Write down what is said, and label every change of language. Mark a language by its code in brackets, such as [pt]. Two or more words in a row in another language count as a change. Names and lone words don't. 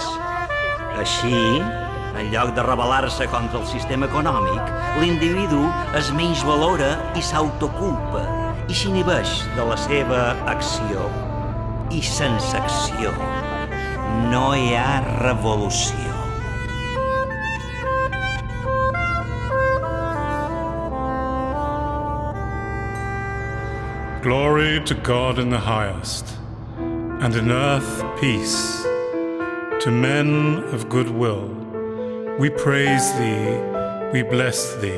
[ca] Així, en lloc de rebel·lar-se contra el sistema econòmic, l'individu es menys valora i s'autoculpa i s'inhibeix de la seva acció. I sense acció no hi ha revolució. [en] Glory to God in the highest, and in earth peace. To men of good will, we praise Thee, we bless Thee.